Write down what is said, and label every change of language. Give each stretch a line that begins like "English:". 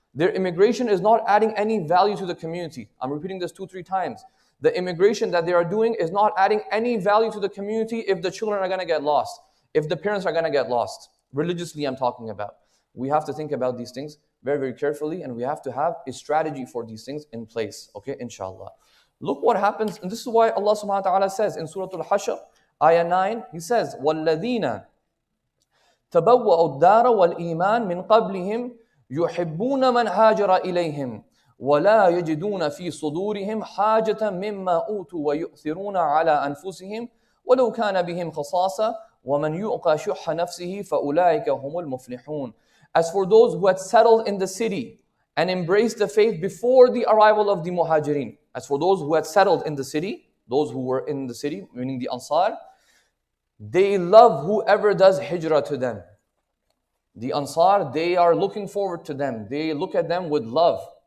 English: Their immigration is not adding any value to the community. I'm repeating this 2-3 times. The immigration that they are doing is not adding any value to the community if the children are going to get lost, if the parents are going to get lost. Religiously, I'm talking about. We have to think about these things very, very carefully, and we have to have a strategy for these things in place, okay, inshallah. Look what happens, and this is why Allah subhanahu wa ta'ala says in Surah Al-Hashr, ayah 9, He says,
Arabic: وَالَّذِينَ تَبَوَّأُوا الدَّارَ وَالْإِيمَانِ مِنْ قَبْلِهِمْ يُحِبُّونَ مَنْ هَاجَرَ إِلَيْهِمْ وَلَا يَجِدُونَ فِي صُدُورِهِمْ حَاجَةً مِمَّا أُوتُوا وَيُؤْثِرُونَ عَلَى أَنفُسِهِمْ وَلَوْ كَانَ بِهِمْ خَصَاصَةٌ وَمَنْ يُؤْقَ شُحَّ نَفْسِهِ فَأُولَٰئِكَ هُمُ الْمُفْلِحُونَ.
English: As for those who had settled in the city and embraced the faith before the arrival of the Muhajirin, as for those who had settled in the city, those who were in the city, meaning the Ansar, they love whoever does hijrah to them. The Ansar, they are looking forward to them. They look at them with love.